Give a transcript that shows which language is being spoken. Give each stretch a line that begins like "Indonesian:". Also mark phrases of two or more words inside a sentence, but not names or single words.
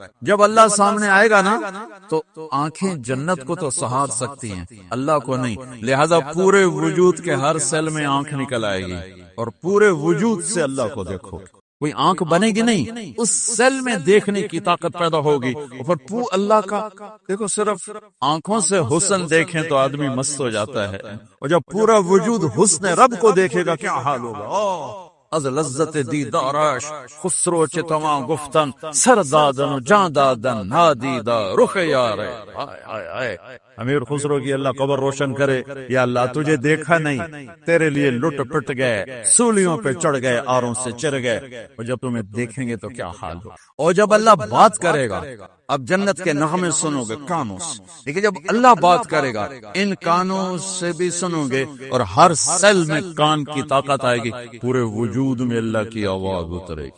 Urdu: جب اللہ سامنے آئے گا نا تو آنکھیں جنت کو تو سہار سکتی ہیں، اللہ کو نہیں، لہذا پورے وجود کے ہر سیل میں آنکھ نکل آئے گی اور پورے وجود سے اللہ کو دیکھو۔ کوئی آنکھ بنے گی نہیں، اس سیل میں دیکھنے کی طاقت پیدا ہوگی، اور پھر اللہ کا دیکھو۔ صرف آنکھوں سے حسن دیکھیں تو آدمی مست ہو جاتا ہے، اور جب پورا وجود حسن رب کو دیکھے گا کیا حال ہوگا۔
Persian: از لذت دیدارش خسرو چتما گفتن سر دادن و جان دادن نادیدہ رخ یار۔
Urdu: امیر خسرو کی اللہ قبر روشن کرے، یا اللہ تجھے دیکھا نہیں، تیرے لیے لٹ پٹ گئے، سولیوں پہ چڑھ گئے، آروں سے چر گئے، اور جب تمہیں دیکھیں گے تو کیا حال ہو۔ اور جب اللہ بات کرے گا، اب جنت کے نغمے سنو گے کانوں سے، لیکن جب اللہ بات کرے گا ان کانوں سے بھی سنو گے، اور ہر سیل میں کان کی طاقت آئے گی، پورے وجود میں اللہ کی آواز اترے گی۔